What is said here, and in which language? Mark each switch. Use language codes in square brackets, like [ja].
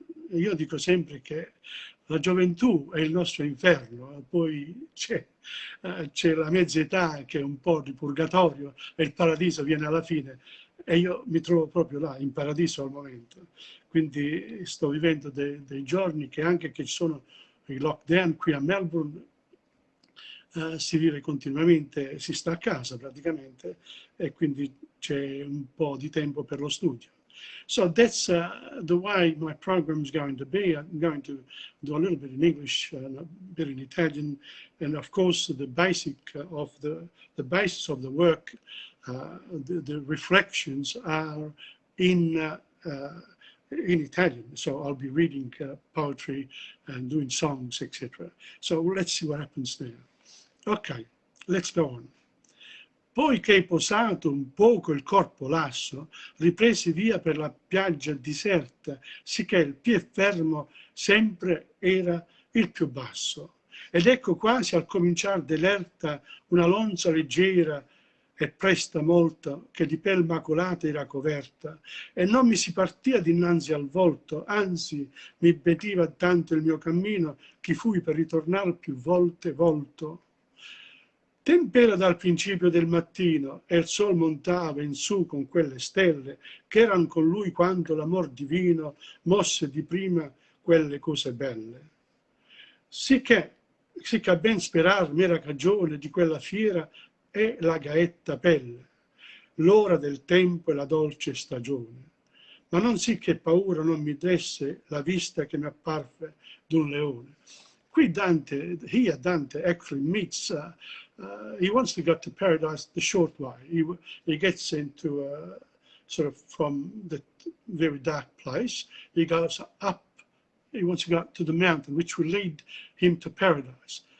[it] Io dico sempre che la gioventù è il nostro inferno, poi c'è la mezza età che è un po' di purgatorio e il paradiso viene alla fine e io mi trovo proprio là, in paradiso al momento. Quindi sto vivendo dei giorni che anche che ci sono i lockdown qui a Melbourne, si vive continuamente, si sta a casa praticamente e quindi c'è un po' di tempo per lo studio. [en] So that's the way my program is going to be. I'm going to do a little bit in English and a bit in Italian, and of course the basic of the basis of the work, the reflections are in Italian. So I'll be reading poetry and doing songs, etc. So let's see what happens there. Ok, let's go on. [it] Poi che posato un poco il corpo lasso, ripresi via per la piaggia diserta, sicché il piè fermo sempre era il più basso. Ed ecco quasi al cominciar dell'erta una lonza leggera e presta molto, che di pel macolata era coverta, e non mi si partia dinanzi al volto, anzi mi impediva tanto il mio cammino, che fui per ritornare più volte volto. Tempera dal principio del mattino e il sol montava in su con quelle stelle che eran con lui quando l'amor divino mosse di prima quelle cose belle. Sicché a ben sperar m'era cagione di quella fiera è la gaetta pelle, l'ora del tempo e la dolce stagione. Ma non sì che paura non mi desse la vista che mi apparve d'un leone. Qui [en] Dante actually meets, he wants to go to paradise the short way. He gets into sort of from the very dark place, he goes up, he wants to go up to the mountain, which will lead him to paradise.